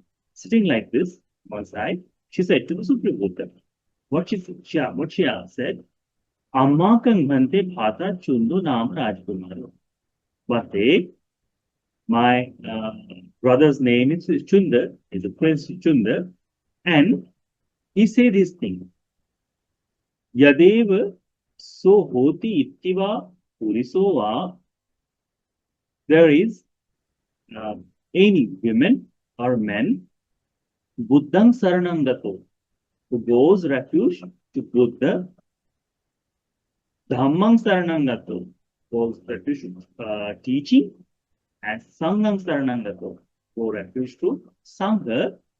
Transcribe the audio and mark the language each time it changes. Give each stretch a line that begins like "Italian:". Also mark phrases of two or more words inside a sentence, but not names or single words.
English: Sitting like this, one side, she said to the Supreme Buddha, what she said,
Pali: Amma kan bhante bhata Chundu Nam Rajakumari.
English: Bhante, my brother's name is Chunda, is a Prince Chunda, and he said this thing.
Pali: Yadeva so hoti ittiva purisova.
English: There is any women or men,
Pali: Buddhang Saranam Gato,
English: who goes refuge to Buddha,
Pali: Dhammang Saranam Gato,
English: goes refuge to teaching, and
Pali: Sangham Saranam Gato,
English: go refuge to Sangha.